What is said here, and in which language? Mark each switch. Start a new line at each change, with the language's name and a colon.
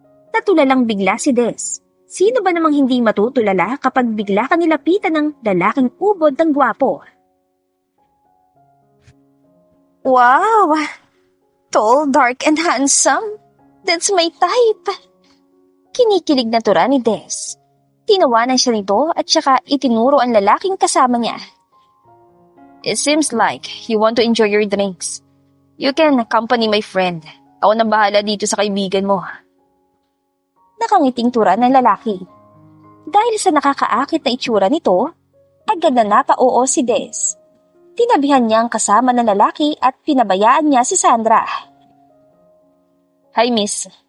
Filipino: Natulalang bigla si Des. Sino ba namang hindi matutulala kapag bigla ka nilapitan ng lalaking ubod ng gwapo?
English: Wow! Tall, dark, and handsome. That's my type.
Filipino: Kinikilig na tura ni Des. Tinawanan siya nito at saka itinuro ang lalaking kasama niya.
English: It seems like you want to enjoy your drinks. You can accompany my friend.
Filipino: Ako na bahala dito sa kaibigan mo. Nakangiting tura ng lalaki. Dahil sa nakakaakit na itsura nito, agad na napa-oo si Des. Tinabihan niya ang kasama ng lalaki at pinabayaan niya si Sandra.
English: Hi, miss.